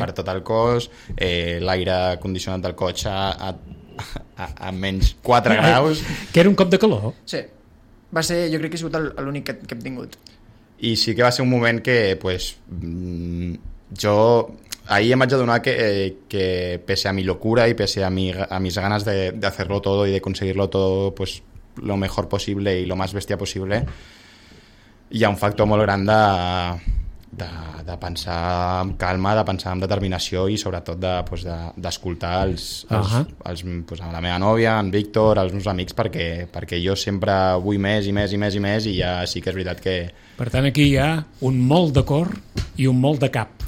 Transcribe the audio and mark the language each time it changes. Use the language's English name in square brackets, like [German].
[Catalan] per tot el cos, l'aire condicionat del cotxe a menys 4 graus. Que era un cop de calor? Sí, va ser, jo crec que ha sigut l'únic que hem tingut. I sí que va ser un moment que pues, jo ahir em vaig adonar que [Spanish] pese a mi locura i pese a mis ganes de hacerlo todo y de conseguirlo todo pues, lo mejor posible y lo más bestia posible, [Catalan] hi ha un factor molt gran de pensar amb calma, de pensar amb determinació i sobretot de, pues, d'escoltar pues, la meva nòvia, en Víctor, els meus amics, perquè jo sempre vull més i més i més i més, i ja sí que és veritat que... Per tant, aquí hi ha un molt de cor i un molt de cap.